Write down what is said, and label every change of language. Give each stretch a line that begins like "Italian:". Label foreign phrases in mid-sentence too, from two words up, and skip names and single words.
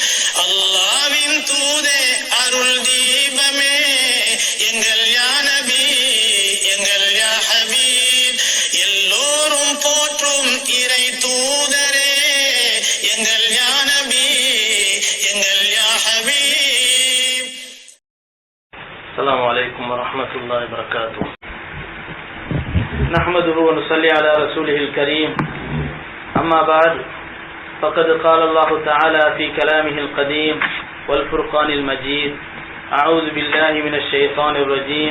Tamil: அல்லாஹ்வின் தூதே அருள் தீபமே எங்கள்
Arabic: يا نبي
Tamil: எங்கள்
Arabic: يا حبيب
Tamil: எல்லோரும் போற்றும் இறை தூதரே எங்கள்
Arabic: يا نبي
Tamil: எங்கள்
Arabic: يا حبيب. السلام عليكم ورحمة الله وبركاته. نحمده ونصلي على رسوله الكريم. أما بعد، فقد قال الله تعالى في كلامه القديم والفرقان المجيد: أعوذ بالله من الشيطان الرجيم.